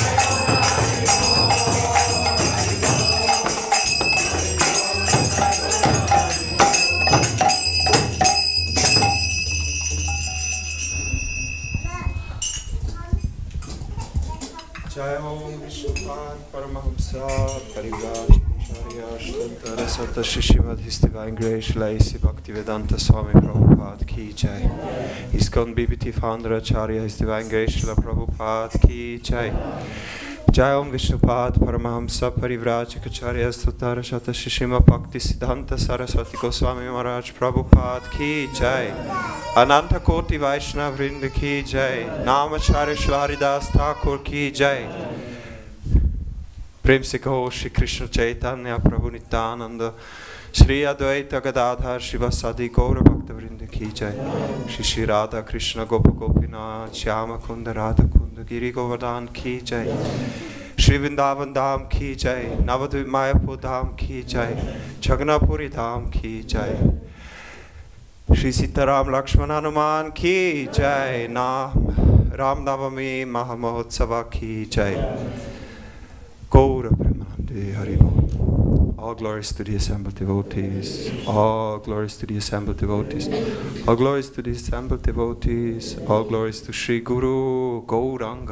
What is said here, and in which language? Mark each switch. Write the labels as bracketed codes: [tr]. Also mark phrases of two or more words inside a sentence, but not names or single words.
[hi] जय ओम विष्णुपाद परमहंसा परिवार सत श्रीमद His Divine Grace Lacy Bhaktivedanta Swami Prabhupada की जय. ISKCON BBT founder Acharya His Divine Grace Srila Prabhupada की जय. Jai Om Vishnupad Paramahamsa Parivrajaka Acharya Stutara Sata Shishima Bhakti Siddhanta Saraswati Goswami Maharaj Prabhupada की जय. Ananta Koti Vaishnava Vrinda की जय. Namacharya Shwaridas Thakur की जय. प्रेम से कहो श्री कृष्ण चैतन्य प्रभु नित्यानंद श्री अद्वैत गदाधर शिवासादि गौर भक्त वृंद की जय श्री श्री राधा कृष्ण गोप गोपीनाथ श्याम कुंद राधा कुंद गिरि गोवर्धन की जय श्री वृंदावन धाम की जय नवद्वीप मायापुर धाम की जय जगन्नाथपुरी धाम की जय श्री सीताराम लक्ष्मण हनुमान की जय राम नवमी महामहोत्सव की जय [bn] গৌর প্রেমানন্দে হরিবোল. [en] All glories to the assembled devotees. All glories to the assembled devotees. All glories to the assembled devotees. All glories to Sri Guru Gauranga.